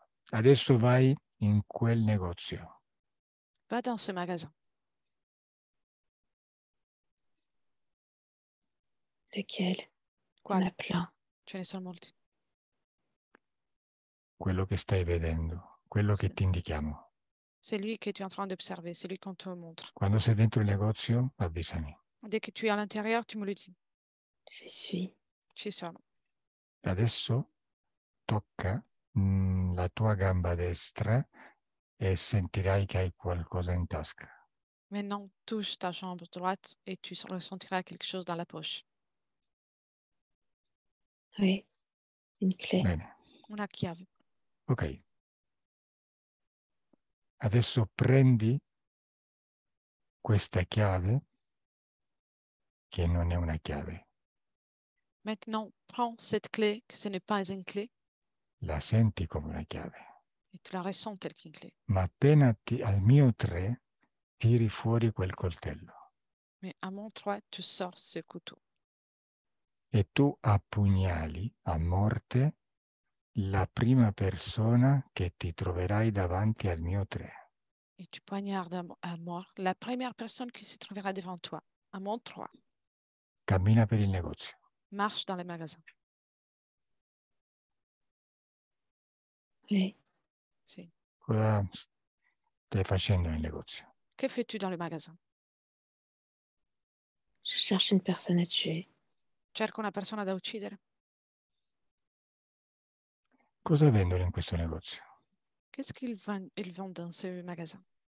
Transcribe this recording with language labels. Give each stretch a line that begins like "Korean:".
Italian: Adesso vai in quel negozio.
French: Va dans ce magasin. Lequel? Il y en
Italian: Quali?
French: a plein.
Italian: Ce ne sono molti. Quello che stai vedendo, quello che Sì. ti indichiamo.
French: C'est lui que tu es en train d'observer, c'est lui qu'on te montre.
Italian: Quando sei dentro il negozio, avvisami.
French: Dès que tu es à l'intérieur, tu me le dis. J'y suis.
Italian: Ci sono. Adesso tocca la tua gamba destra e sentirai che hai qualcosa in tasca.
French: Maintenant, touche ta jambe droite et tu ressentiras quelque chose dans la poche. Oui. Une clé.
Italian: Bene, Una chiave. ok. Adesso prendi questa chiave, che non è una chiave,
French: Maintenant, prends cette clé, que ce n'est pas une clé,
Italian: la senti come una chiave,
French: et tu la ressens telle qu'une clé.
Italian: ma appena al mio 3 tiri fuori quel coltello
French: Mais à mon 3, tu sors ce couteau.
Italian: e tu appugnali a morte la prima persona che ti troverai davanti al mio 3.
French: Et tu poignardes à mort la première personne qui se trouvera devant toi. À mon 3,
Italian: Cammina per il negozio.
French: marche dans le magasin. Oui.
Italian: Si. Cosa stai facendo nel negozio?
French: Que fais-tu dans le magasin? Je cherche une personne à tuer.
Italian: Cerco una persona da uccidere. Cosa vendono in questo negozio?
French: Qu'est-ce ils vendent dans ce magasin?